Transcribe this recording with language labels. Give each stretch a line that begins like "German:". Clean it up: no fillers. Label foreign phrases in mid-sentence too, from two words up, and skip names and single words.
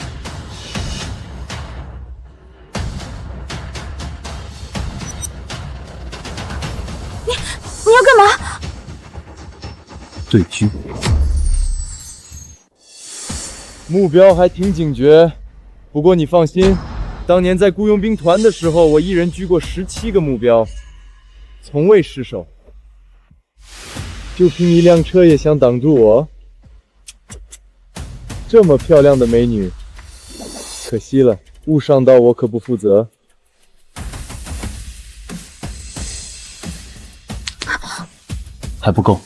Chinese: 你要干嘛？对狙。目标还挺警觉，不过你放心，当年在雇佣兵团的时候，我一人狙过17个目標，從未失手。就憑一輛車也想擋住我？這麼漂亮的美女，可惜了，誤傷到我可不負責。還不夠。